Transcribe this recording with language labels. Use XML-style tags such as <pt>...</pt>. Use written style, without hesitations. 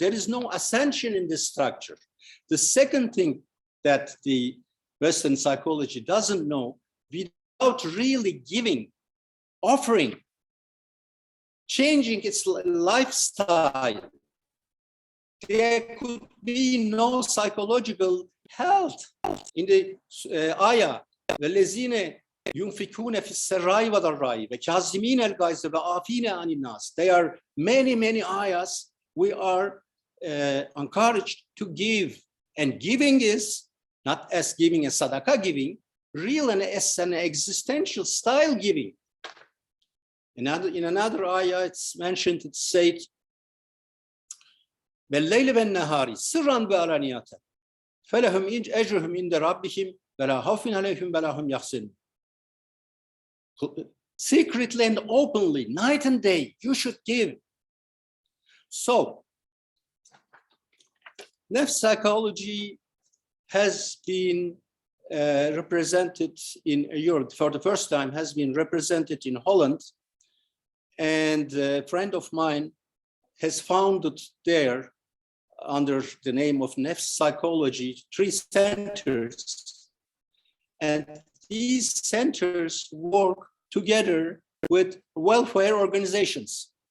<en>There is no ascension in the structure. The second thing that the Western psychology doesn't know, without really giving, offering, changing its lifestyle, there could be no psychological health. In the ayah,</en> <ar>وَالَّذِينَ يُنْفِقُونَ فِي السَّرَّاءِ وَالضَّرَّاءِ وَكَاظِمِينَ الْغَيْظَ وَعَافِينَ عَنِ النَّاسِ.</ar> <en>There are many, many ayahs we are encouraged to give. And giving is not as giving a sadaqah giving, real and as an existential style giving. In another ayah, it's mentioned, it's said,</en> <ar>وَاللَّيْلِ وَالنَّهَارِ سِرًّا وَعَلَانِيَةً فَلَهُمْ أَجْرُهُمْ عِنْدَ رَبِّهِمْ وَلَا خَوْفٌ عَلَيْهِمْ وَلَا هُمْ يَحْزَنُونَ.</ar> <en>Secretly and openly, night and day, you should give. So, Nefs psychology has been represented in Europe for the first time, has been represented in Holland, and a friend of mine has founded there under the name of Nefs Psychology 3 centers, and these centers work together with welfare organizations.</en>